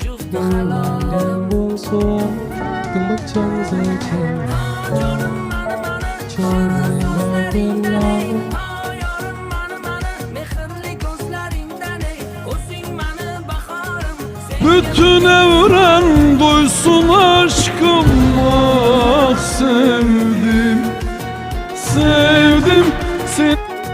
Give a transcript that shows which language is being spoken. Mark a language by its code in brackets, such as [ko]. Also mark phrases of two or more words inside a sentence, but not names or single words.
[vi] đêm buông xuống từng bức tranh rơi trên cho người mơ đêm lắng. [tr] Bütün evren duysun aşkım, ah sevdim, sevdim seni.